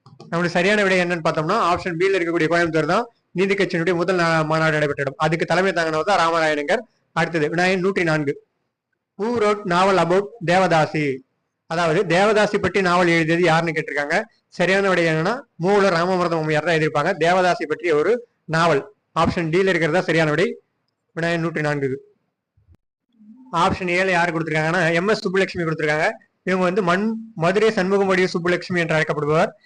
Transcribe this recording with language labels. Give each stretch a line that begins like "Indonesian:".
Tamil: நம்மளுடைய சரியான விடை என்னன்னு பார்த்தோம்னா ஆப்ஷன் பில இருக்கக்கூடிய கோயம்புத்தூர் தான் நீதி கட்சியினுடைய முதல் மாநாடு நடைபெற்ற இடம். அதுக்கு தலைமை தாங்கினவர் தான் ராமராயனிங்கர். அடுத்தது வினாயன் 104.
English: Who wrote novel about devadasi?
Tamil: அதாவது தேவதாசி பற்றி நாவல் எழுதியது யாருன்னு கேட்டிருக்காங்க. சரியான விடை என்னன்னா மூலர் ராமாமிர்தம் அம்மையார் தான் எழுதியிருப்பாங்க தேவதாசி பற்றி ஒரு நாவல். ஆப்ஷன் டில இருக்கிறதா சரியான விடை. வினாயன் 104. ஆப்ஷன் ஏல யாரு கொடுத்திருக்காங்கன்னா எம்.எஸ். சுப்புலட்சுமி கொடுத்திருக்காங்க. இவங்க வந்து மதுரை சண்முகமடிய சுப்புலட்சுமி என்று அழைக்கப்படுபவர்.